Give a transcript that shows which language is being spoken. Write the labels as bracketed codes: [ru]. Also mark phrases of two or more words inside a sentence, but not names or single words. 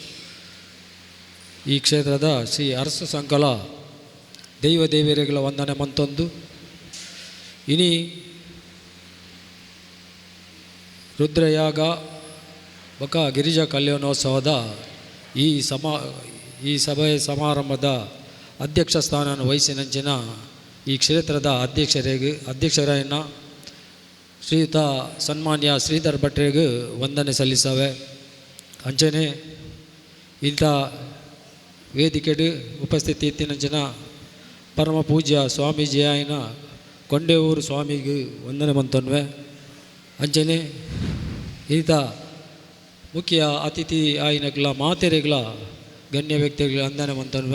[tcy] ಈ ಕ್ಷೇತ್ರದ ಶ್ರೀ ಅರಸ ಸಂಕಲ ದೈವ ದೇವರಿಗೆ ವಂದನೆ ಮಂತೊಂದು, ಇನಿ ರುದ್ರಯಾಗ ಬಕ ಗಿರಿಜಾ ಕಲ್ಯಾಣೋತ್ಸವದ ಈ ಸಭೆಯ ಸಮಾರಂಭದ ಅಧ್ಯಕ್ಷ ಸ್ಥಾನವನ್ನು ವಹಿಸಿನಂಚಿನ ಈ ಕ್ಷೇತ್ರದ ಅಧ್ಯಕ್ಷರನ್ನ ಶ್ರೀಯುತ ಸನ್ಮಾನ್ಯ ಶ್ರೀಧರ್ ಭಟ್ರಿಗೆ ವಂದನೆ ಸಲ್ಲಿಸವೆ. ಅಂಚನೆ ಇಂಥ ವೇದಿಕೆಡು ಉಪಸ್ಥಿತಿ ಇತ್ತಿನಂಚಿನ ಪರಮ ಪೂಜ್ಯ ಸ್ವಾಮೀಜಿ ಆಯ್ನ ಕೊಂಡೇವೂರು ಸ್ವಾಮಿಗೆ ವಂದನೆ ಮಂತನ್ವೆ. ಅಂಚನೆ ಈತ ಮುಖ್ಯ ಅತಿಥಿ ಆಯ್ನಗಳ ಮಾತೆರೆಗಳ ಗಣ್ಯ ವ್ಯಕ್ತಿಗಳ ವಂದನೆ ಮಂತನ್ವೆ.